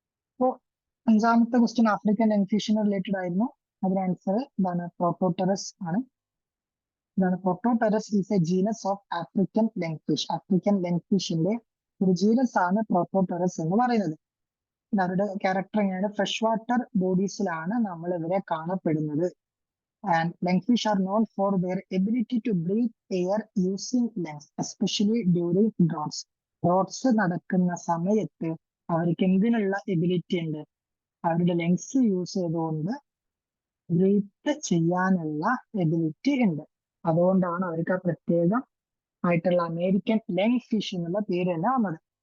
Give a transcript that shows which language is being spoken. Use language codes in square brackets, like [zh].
[ml] അപ്പോ അഞ്ചാമത്തെ question African എൻഫിഷിന് related ആയിരുന്നു. അതിന് ആൻസർ എന്താണ്? പ്രോട്ടോട്ടറസ് ആണ്. ഇതാണ് [en] Protopterus is a genus of African lungfish. [ml] African ലങ്ഫിഷിന്റെ ഒരു ജീനസ് ആണ് പ്രോട്ടോടെറസ് എന്ന് പറയുന്നത്. അവരുടെ ക്യാരക്ടർ എങ്ങനെയാണ്? ഫ്രഷ് വാട്ടർ ബോഡീസിലാണ് നമ്മൾ ഇവരെ കാണപ്പെടുന്നത്. [en] And lungfish are known for their ability to breathe air using lungs, especially during droughts. [ml] Droughts നടക്കുന്ന സമയത്ത് അവർക്ക് എന്തിനുള്ള എബിലിറ്റി ഉണ്ട്? അവരുടെ ലങ്സ് യൂസ് ചെയ്തുകൊണ്ട് ബ്രീത്ത് ചെയ്യാനുള്ള എബിലിറ്റി ഉണ്ട്. അതുകൊണ്ടാണ് അവർക്ക് ആ പ്രത്യേകം ആയിട്ടുള്ള അമേരിക്കൻ ലങ് ഫിഷ് എന്നുള്ള പേര് തന്നെ വന്നത്.